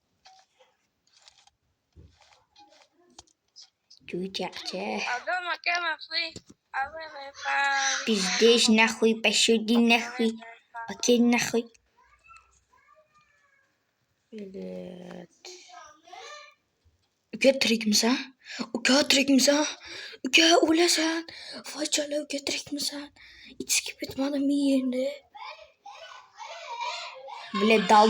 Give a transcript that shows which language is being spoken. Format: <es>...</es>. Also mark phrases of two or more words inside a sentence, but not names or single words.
<uz>Cho'chaqchi.</uz> <ru>Пиздишь нахуй, пошел нахуй. Окей, нахуй.</ru> <uz>Uka tirikmisan? Uka tirikmisan? Uka o'lasan. Voy chala, uka tirikmisan? Ichki bitmadimi endi?</uz> <ru>Билет дал.</ru>